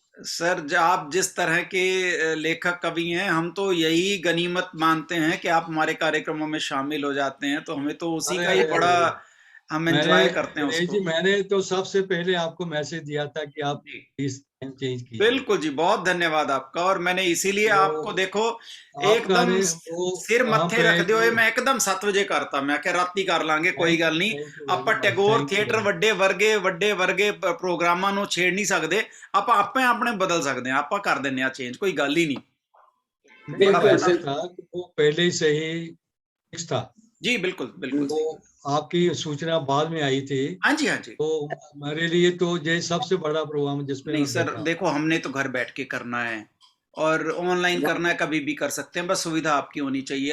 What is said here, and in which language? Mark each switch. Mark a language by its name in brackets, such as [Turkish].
[Hindi] Sir आप जिस तरह के लेखक कवि हैं, हम तो यही गनीमत मानते हैं कि आप हमारे कार्यक्रमों में शामिल हो जाते हैं, तो हमें तो उसी का ही बड़ा हम एंजॉय करते हैं जी, उसको। मैंने तो सबसे पहले आपको मैसेज दिया था कि आप इस टाइम चेंज कीजिए। बिल्कुल जी, बहुत धन्यवाद आपका, और मैंने इसीलिए आपको देखो एकदम सिर मत्थे रख दियो, [Punjabi] मैं एकदम 7 वजे करता, मैं क्या राती कर लांगे, कोई गल नहीं। [Hindi] आप टैगोर थिएटर [Punjabi] ਵੱਡੇ ਵਰਗੇ ਪ੍ਰੋਗਰਾਮਾਂ ਨੂੰ ਛੇੜ ਨਹੀਂ ਸਕਦੇ, ਆਪਾਂ ਆਪੇ ਆਪਣੇ ਬਦਲ ਸਕਦੇ ਹਾਂ, ਆਪਾਂ ਕਰ ਦਿੰਨੇ ਆ चेंज, कोई गल ही नहीं। [Hindi] ऐसे था कि वो पहले से ही फिक्स था जी बिल्कुल बिल्कुल। तो आपकी सूचना बाद में आई थी। हाँ जी हाँ जी। तो मेरे लिए तो ये सबसे बड़ा प्रोग्राम जिसमें नहीं सर देखो, हमने तो घर बैठ के करना है और ऑनलाइन करना है, कभी भी कर सकते हैं, बस सुविधा आपकी होनी चाहिए।